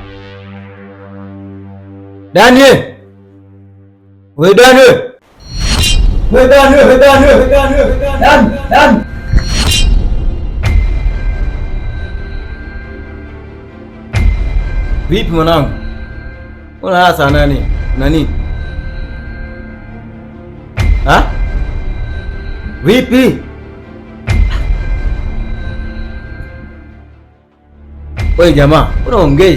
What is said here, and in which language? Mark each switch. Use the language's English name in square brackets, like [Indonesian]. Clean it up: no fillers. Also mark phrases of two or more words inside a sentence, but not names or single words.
[Swahili] Dan ye. We Dan we. We Dan we, we Dan we, we Dan we, we Dan. Dan. Vipi mwanangu? Mbona hasa nani? Nani? Ha? Vipi? Wewe jamaa, unaongea?